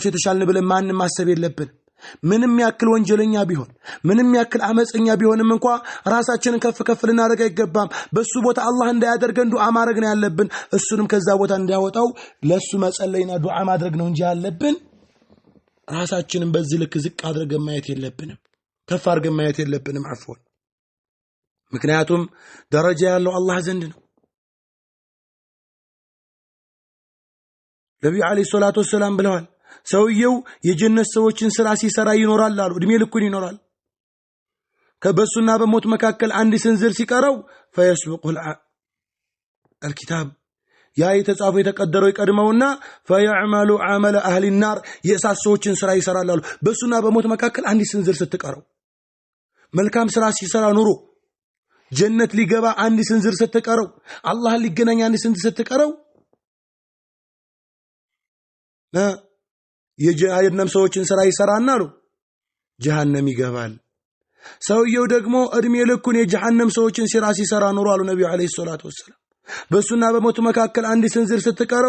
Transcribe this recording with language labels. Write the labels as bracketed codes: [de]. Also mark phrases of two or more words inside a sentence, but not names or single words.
[am] የተሻልን ብለን ማንም ማሰብ የለብንም። ምንም ያክል ወንጀለኛ ቢሆን ምንም ያክል አመፀኛ ቢሆንም እንኳን ራሳችንን ከፍ ከፍ ልናደርግ አይገባም። በሱ ቦታ አላህ እንዳያደርገን ዱዓ ማድረግ ነው ያለብን። እሱንም ከዛ ቦታ እንዲያወጣው ለሱ መጸለይና ዱዓ ማድረግ ነው እንጂ ያለብን ራሳችንን በዚህ ልክ ዝቅ አድርገን ማየት የለብንም፣ ከፍ አድርገን ማየት የለብንም። አፍወን ምክንያቱም ደረጃ ያለው አላህ ዘንድ ነው። ነብዩ [ar] عليه الصلاة والسلام [am] ብለዋል፣ ሰውየው የጀነት ሰዎችን ስራ ሲሰራ ይኖራል አሉ። እድሜ ልኩን ይኖራል። ከበሱና በሞት መካከል አንድ ስንዝር ሲቀረው [ar] فيسبق الكتاب [am] ያ የተጻፈው የተቀደረው ይቀድመውና [ar] فيعمل عمل اهل النار [am] የእሳት ሰዎችን ስራ ይሰራል አሉ። በሱና በሞት መካከል አንድ ስንዝር ስትቀረው መልካም ስራ ሲሰራ ኑሮ ጀነት ሊገባ አንድ ስንዝር ስትቀረው አላህን ሊገናኝ አንድ ስንዝር ስትቀረው የጀሃነም ሰዎችን ስራ ይሰራና አሉ ጀሃነም ይገባል። ሰውየው ደግሞ እድሜ ልኩን የጀሃነም ሰዎችን ስራ ሲሰራ ኑሮ አሉ ነብዩ [ar] عليه الصلاة والسلام [am] በሱና በሞት መካከል አንድ ስንዝር ስትቀረው